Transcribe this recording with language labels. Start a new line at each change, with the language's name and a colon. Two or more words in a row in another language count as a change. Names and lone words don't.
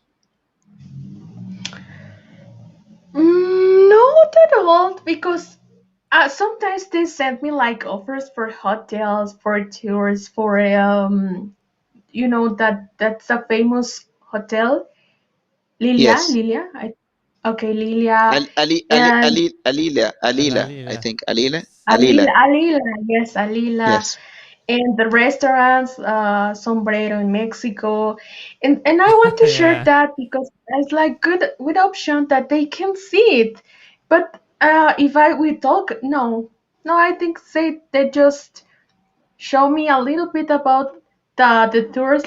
English: Not at all, because sometimes they send me like offers for hotels, for tours, for that's a famous hotel, Yes. Lilia. Okay, Lilia, Ali, Ali, Ali, and Ali, Alila, I Alila. think. Alila? Alila, Alila. Alila, yes, Alila, Yes. and the restaurants, Sombrero in Mexico, and I want to share Yeah. that because it's like good option that they can see it, but if we talk, no, I think they just show me a little bit about the tours.